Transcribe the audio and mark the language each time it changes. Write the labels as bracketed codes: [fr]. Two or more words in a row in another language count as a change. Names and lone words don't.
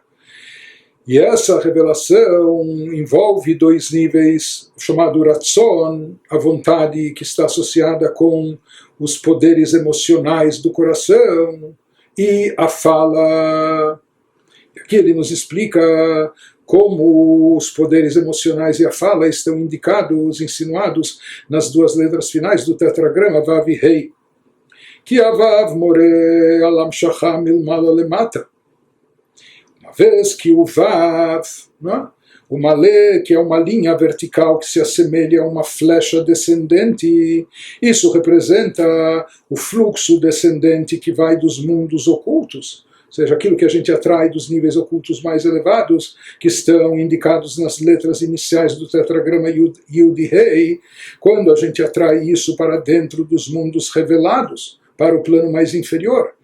[pt] E essa revelação envolve 2 níveis, o chamado Ratzon, a vontade que está associada com os poderes emocionais do coração, e a fala. E aqui ele nos explica como os poderes emocionais e a fala estão indicados, insinuados nas 2 letras finais do tetragrama Vav e Rei. Que a [he] וא"ו מורה על המשכה מלמעלה למטה. [pt] Uma vez que o Vav, o Malé, que é uma linha vertical que se assemelha a uma flecha descendente, isso representa o fluxo descendente que vai dos mundos ocultos, ou seja, aquilo que a gente atrai dos níveis ocultos mais elevados, que estão indicados nas letras iniciais do tetragrama Yud e Rei, quando a gente atrai isso para dentro dos mundos revelados, para o plano mais inferior.